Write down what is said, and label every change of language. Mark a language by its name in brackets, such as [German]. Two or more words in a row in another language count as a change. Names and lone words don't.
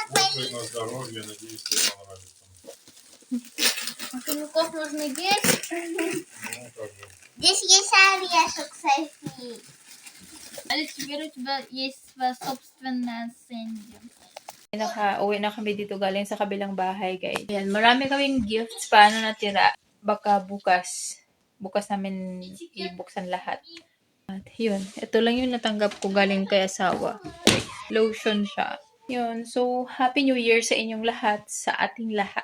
[Russian] На здоровье, надеюсь, тебе понравится. Хомяков нужно есть? Ну, как бы. Здесь есть орешек, Софи. Алекс, теперь у тебя есть своя собственная Сэнди. [Filipino] Uwi na kami dito galing sa kabilang bahay, guys. Ayan, marami kaming gifts. Paano natira? Baka bukas. Bukas namin ibuksan lahat. At yun, ito lang yung natanggap ko galing kay asawa. Lotion siya. Yun, so [English] Happy New Year [Filipino] sa inyong lahat, sa ating lahat.